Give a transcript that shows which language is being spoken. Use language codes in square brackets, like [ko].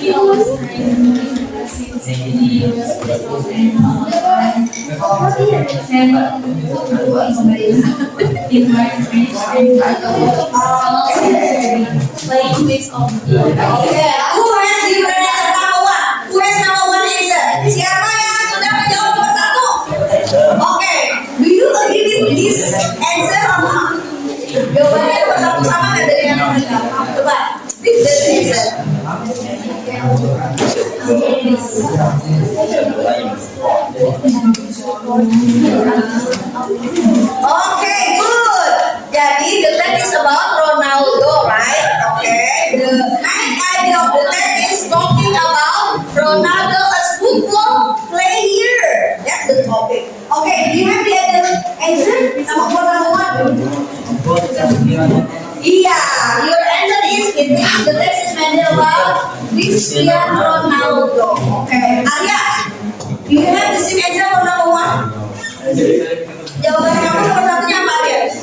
[en] we always since he was in my playing with of Okay. Who has different answer number 1? Who has number 1 answer? [id] Siapa yang sudah menjawab nomor 1? [en] Okay. Do you agree with this answer or not? [id] Jawabannya nomor 1 sama nggak dari yang nomor 2? Coba. [en] Pick the answer. Okay, good. [id] Jadi [en] the text is about Ronaldo, right? Okay. The main idea of the text is talking about Ronaldo as football player. That's the topic. Okay, do you have the answer? Number one. Yeah, your answer is it means the text is mentioned about Cristiano Ronaldo. Okay, Arya, do you have the same answer for number one? [id] Jawaban kamu nomor satunya apa Arya?